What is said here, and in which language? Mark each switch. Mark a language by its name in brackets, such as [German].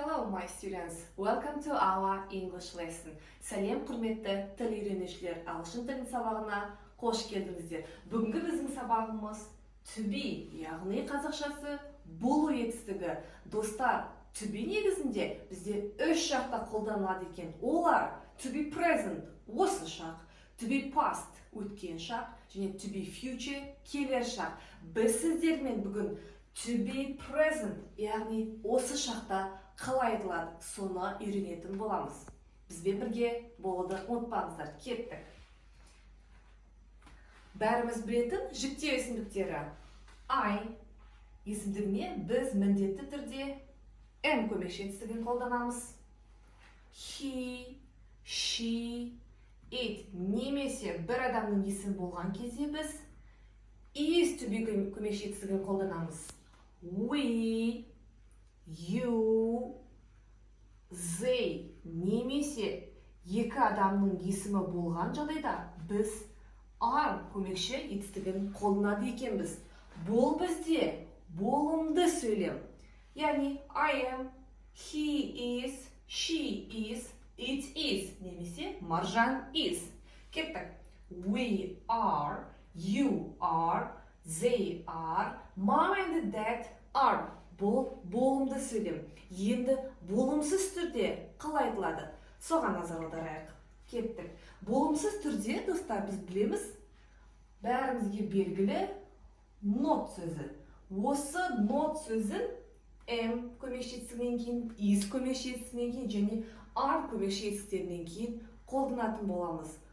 [English] my students, welcome to our English lesson. [Kazakh] Сәлем құрметті тіл үйренушілер, ағылшын тілін сабағына қош келдіңіздер. Бүгінгі біздің сабағымыз to be, яғни қазақшасы болу етістігі. Достар, to be негізінде бізде үш жақта қолданылады екен. Олар to be present, осы шақ, to be past, өткен шақ, және to be future, келер шақ. Біз сіздермен бүгін to be present, яғни осы шақта қалай айтылады, соны үйренетін боламыз. Бізбен бірге болуды ұмытпаңыздар. Кеттік. Бәріміз білетін жіктеу есімдіктері. I есімдігіне біз міндетті түрде am көмекші етістігін қолданамыз. He, she, it немесе бір адамның есімі болған кезде біз is to be көмекші етістігін қолданамыз. We, you, they немесе екі адамның есімі болған жағдайда біз are көмекші етістігін қолданады екенбіз. Бұл бізде болымды сөйлем. [English] Яғни I am, he is, she is, it is немесе Маржан is. [Kazakh] Кеттік. [English] We are, you are, they are, mom and dad are. [Kazakh] Бұл болымды сөйлем. Енді болымсыз түрде қалай айтылады? Соған назар аударайық. Кеттік. Болымсыз түрде, достар, біз білеміз, бәрімізге белгілі not сөзі. Осы not сөзін am көмекші етістігінен кейін, is көмекші етістігінен кейін және are көмекші етістіктерінен кейін қолданатын боламыз.